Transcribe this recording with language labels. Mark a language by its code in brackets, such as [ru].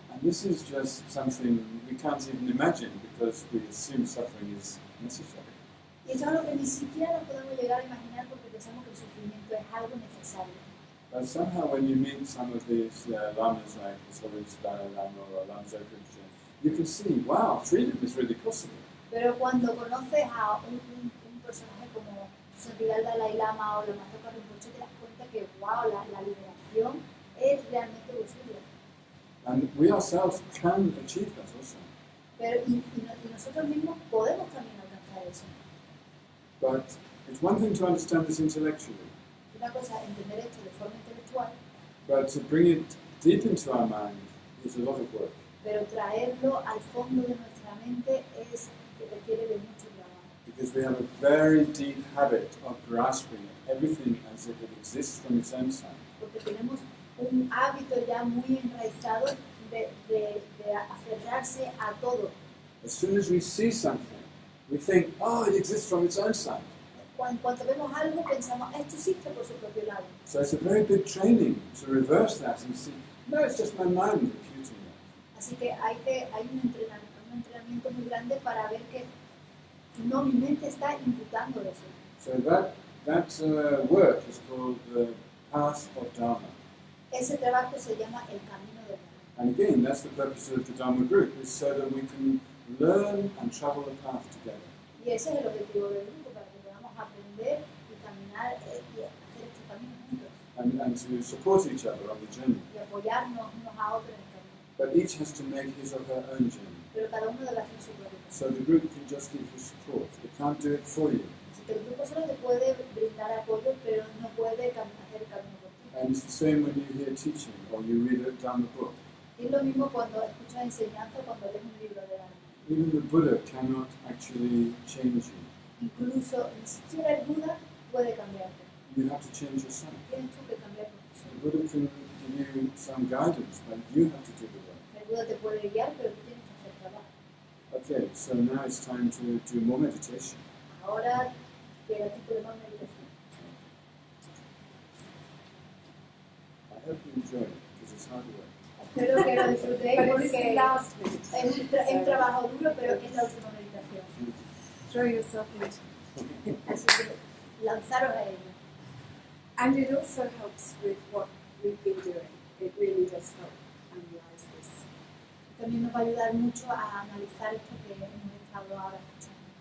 [en] And this is just something we can't even imagine because we assume suffering is necessary. [es] Y eso es algo que ni siquiera nos podemos llegar a imaginar porque pensamos que el sufrimiento es algo necesario. [en] But somehow when you meet some of these lamas like the Sobre Dalai Lama or Lama Zopa, you can see, wow, freedom is really possible. [es] Pero cuando conoces a un personaje como su santidad el Dalai Lama o los Maestros Rinpoche, te das cuenta que, wow, la liberación es realmente posible. [en] And we ourselves can achieve that also. [es] Pero, y nosotros mismos podemos también alcanzar eso. [en] But it's one thing to understand this intellectually, [es] Una cosa es entender esto de forma intelectual, [en] but to bring it deep into our mind is a lot of work. [es] pero traerlo al fondo de nuestra mente requiere de mucho trabajo. [en] Because we have a very deep habit of grasping everything as if it exists from its own side. [es] Porque tenemos un hábito ya muy enraizado de aferrarse a todo. [en] As soon as we see something, we think, oh, it exists from its own side. [es] Cuando vemos algo pensamos, esto existe por su propio lado. [en] So it's a very big training to reverse that and see, no, it's just my mind imputing that. [es] Así que hay un entrenamiento muy grande para ver que no, mi mente está imputando eso. [en] So that work is called the path of Dharma. [es] Ese trabajo se llama el camino del Dharma. [en] And again, that's the purpose of the Dharma group, is so that we can learn and travel the path together. [es] Y ese es el objetivo del grupo, para que podamos aprender y caminar y hacer este camino juntos. [en] And to support each other on the journey. [es] Y apoyarnos unos a otros en el camino. [en] But each has to make his or her own journey. [es] Pero cada uno debe hacer su propio camino. [en] So the group can just give you support. It can't do it for you. [es] Así que el grupo solo te puede brindar apoyo, pero no puede hacer el camino por ti. [en] And it's the same when you hear teaching or you read it down the book. [es] Y es lo mismo cuando escuchas enseñanza, cuando lees un libro de alma. [en] Even the Buddha cannot actually change you. [es] Incluso ni siquiera el Buda puede cambiarte. [en] You have to change yourself. [es] Tienes tú que cambiar por ti [en] The [es] solo. [en] Buddha can give you some guidance, but you have to do the work. [es] El Buda te puede guiar, pero tú tienes que hacer trabajo. [en] Okay, so now it's time to do more meditation. [es] Ahora llega el tipo de más meditación. [en] I hope you enjoy it because it's hard work. [es] Espero que lo disfrutéis [en] But it is [es] porque [en] the last minute. [es] es un trabajo duro, pero es la última meditación. [en] Throw yourself into it. [es] Así que lanzaros a ello. [en] And it also helps with what we've been doing. It really does help analyze this. [es] También nos va a ayudar mucho a analizar esto que hemos estado ahora escuchando.